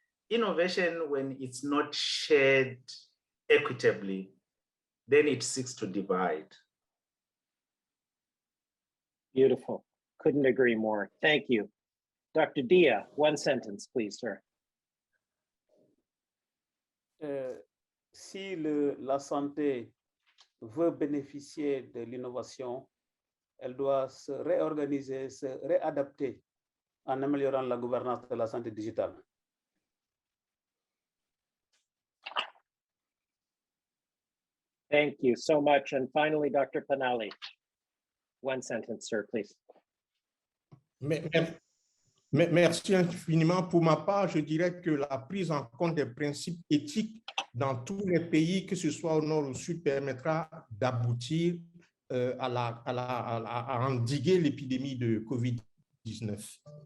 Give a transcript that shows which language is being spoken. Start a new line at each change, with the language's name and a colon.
English: Innovation, when it's not shared equitably, then it seeks to divide. Beautiful. Couldn't agree more. Thank you. Dr. DIA, one sentence, please, sir.
French: Si la santé veut bénéficier de l'innovation, elle doit se réorganiser, se réadapter en améliorant la gouvernance de la santé digitale.
English: Thank you so much. And finally, Dr. PENALI, one sentence, sir, please.
French: Merci infiniment. Pour ma part, je dirais que la prise en compte des principes éthiques dans tous les pays, que ce soit au nord ou au sud, permettra d'aboutir à endiguer l'épidémie de COVID-19.